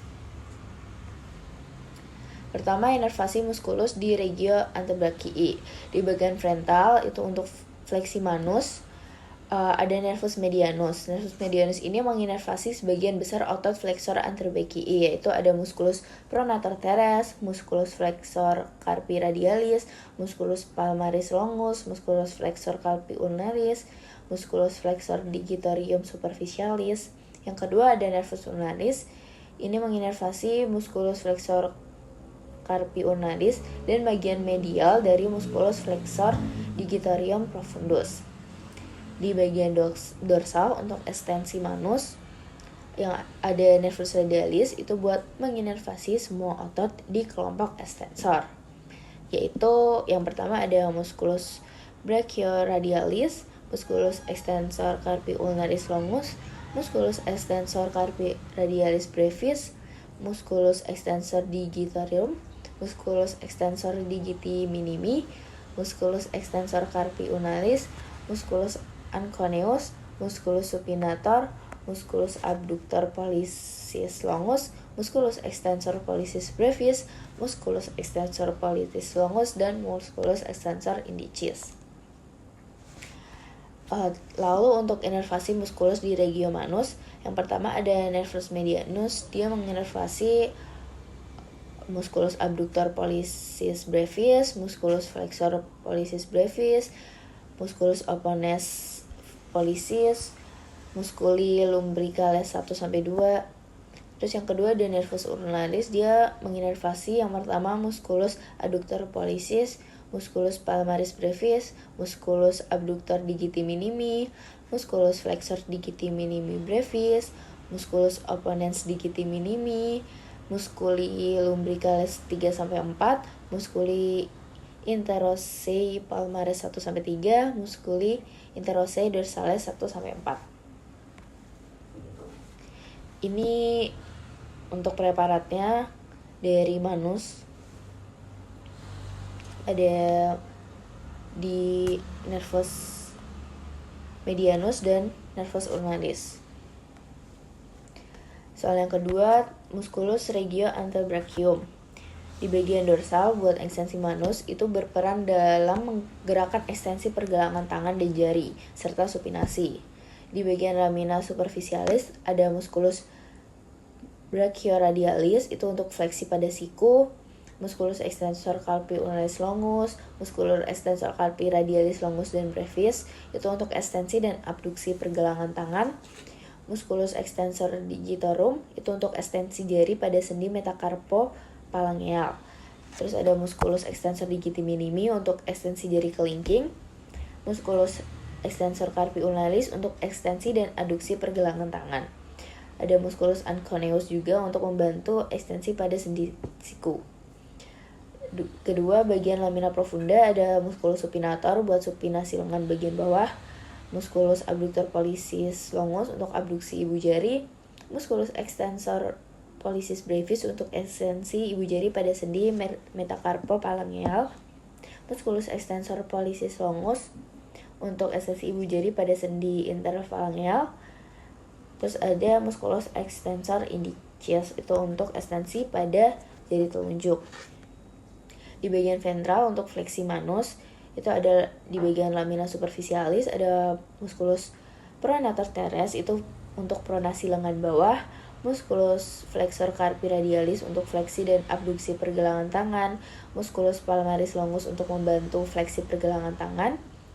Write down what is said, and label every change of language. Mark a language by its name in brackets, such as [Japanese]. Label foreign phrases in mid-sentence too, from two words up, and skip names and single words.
[Indonesian] Pertama, inervasi muskulus di [Latin] regio anterbrachii. [Indonesian] Di bagian frontal itu untuk fleksi manus, ada [Latin] nervus medianus. Nervus medianus [Indonesian] ini menginervasi sebagian besar otot [Latin] flexor anterbrachii, [Indonesian] yaitu ada [Latin] musculus pronator teres, musculus flexor carpi radialis, musculus palmaris longus, musculus flexor carpi ulnaris, musculus flexor digitorium superficialis. [Indonesian] Yang kedua ada [Latin] nervus ulnaris. [Indonesian] Ini menginervasi [Latin] musculus flexor carpi ulnaris [Indonesian] dan bagian medial dari [Latin] musculus flexor digitorium profundus. [Indonesian] Di bagian dorsal untuk ekstensi manus yang ada [Latin] nervus radialis [Indonesian] itu buat menginervasi semua otot di kelompok ekstensor, yaitu yang pertama ada [Latin] musculus brachioradialis, musculus extensor carpi ulnaris longus, musculus extensor carpi radialis brevis, musculus extensor digitorium, musculus extensor digiti minimi, musculus extensor carpi ulnaris, musculus anconeus, musculus supinator, musculus abductor pollicis longus, musculus extensor pollicis brevis, musculus extensor pollicis longus, dan musculus extensor indicis. [Indonesian] Lalu untuk inervasi muskulus di [Latin] regio manus, [Indonesian] yang pertama ada [Latin] nervus medianus. [Indonesian] Dia menginervasi [Latin] musculus abductor pollicis brevis, musculus flexor pollicis brevis, musculus opponens pollicis, musculi lumbricales 1-2. [Indonesian] Terus yang kedua ada [Latin] nervus ulnaris. [Indonesian] Dia menginervasi yang pertama [Latin] musculus adductor pollicis, musculus palmaris brevis, musculus abductor digiti minimi, musculus flexor digiti minimi brevis, musculus opponens digiti minimi, musculi lumbricales 3-4, musculi interosei palmaris 1-3, musculi interosei dorsales 1-4. [Indonesian] Ini untuk preparatnya dari manus, ada di [Latin] nervus medianus [Indonesian] dan [Latin] nervus ulnaris. [Indonesian] Soal yang kedua, [Latin] musculus regio anterbrachium. [Indonesian] Di bagian dorsal buat ekstensi manus itu berperan dalam menggerakkan ekstensi pergelangan tangan dan jari serta supinasi. Di bagian [Latin] lamina superficialis [Indonesian] ada [Latin] musculus brachioradialis, [Indonesian] itu untuk fleksi pada siku, [Latin] musculus extensor carpi ulnaris longus, musculus extensor carpi radialis longus [Indonesian] dan brevis, itu untuk ekstensi dan abduksi pergelangan tangan. [Latin] Musculus extensor digitorum, [Indonesian] itu untuk ekstensi jari pada sendi [Latin] metacarpo phalangeal. [Indonesian] Terus ada [Latin] musculus extensor digiti minimi [Indonesian] untuk ekstensi jari kelingking, [Latin] musculus extensor carpi ulnaris [Indonesian] untuk ekstensi dan aduksi pergelangan tangan. Ada [Latin] musculus anconeus [Indonesian] juga untuk membantu ekstensi pada sendi siku. Kedua, bagian [Latin] lamina profunda [Indonesian] ada [Latin] musculus supinator [Indonesian] buat supinasi lengan bagian bawah, [Latin] musculus abductor pollicis longus [Indonesian] untuk abduksi ibu jari, [Latin] musculus extensor pollicis brevis [Indonesian] untuk ekstensi ibu jari pada sendi [Latin] metacarpo phalangeal, musculus extensor pollicis longus [Indonesian] untuk ekstensi ibu jari pada sendi interphalangeal. Terus ada [Latin] musculus extensor indicis, [Indonesian] itu untuk ekstensi pada jari telunjuk. Di bagian ventral untuk fleksi manus itu ada di bagian [Latin] lamina superficialis [Indonesian] ada [Latin] musculus pronator teres, [Indonesian] itu untuk pronasi lengan bawah, [Latin] musculus flexor carpi radialis [Indonesian] untuk fleksi dan abduksi pergelangan tangan, [Latin] musculus palmaris longus [Indonesian] untuk membantu fleksi pergelangan tangan,